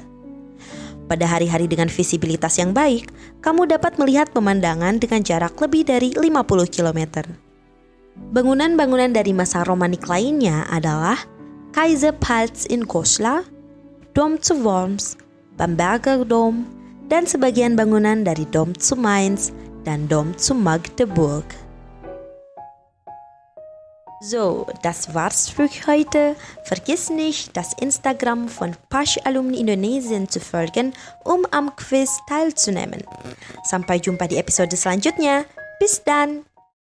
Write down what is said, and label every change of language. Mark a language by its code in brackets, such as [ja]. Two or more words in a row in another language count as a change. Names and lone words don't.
[id] Pada hari-hari dengan visibilitas yang baik, kamu dapat melihat pemandangan dengan jarak lebih dari 50 km. Bangunan-bangunan dari masa Romanik lainnya adalah Kaiserpalast in Goslar, Dom zu Worms, Bamberger Dom, dan sebagian bangunan dari Dom zu Mainz dan Dom zu Magdeburg. [de] So, das war's für heute. Vergiss nicht, das Instagram von Pasch Alumni Indonesien zu folgen, am Quiz teilzunehmen. [id] Sampai jumpa di episode selanjutnya. [de] Bis dann!